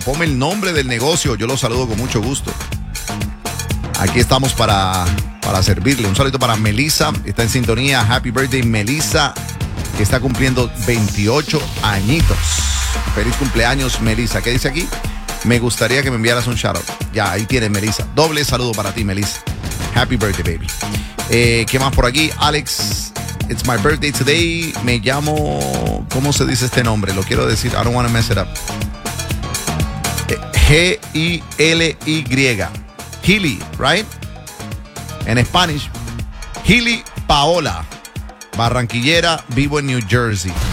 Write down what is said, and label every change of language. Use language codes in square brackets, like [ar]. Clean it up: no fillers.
[es] Ponme el nombre del negocio, yo los saludo con mucho gusto. Aquí estamos para servirle. Un saludo para Melissa, está en sintonía. [en] Happy birthday, [es] Melissa, que está cumpliendo 28 añitos. Feliz cumpleaños, Melissa. ¿Qué dice aquí? Me gustaría que me enviaras un shout out. Ya, ahí tienes, Melissa. Doble saludo para ti, Melissa. [en] Happy birthday, baby. [es] ¿Qué más por aquí? [en] Alex, it's my birthday today. [es] Me llamo... ¿Cómo se dice este nombre? Lo quiero decir. [en] I don't want to mess it up. G-I-L-Y. Healy, right? [es] En Spanish, Healy Paola, barranquillera, vivo en New Jersey.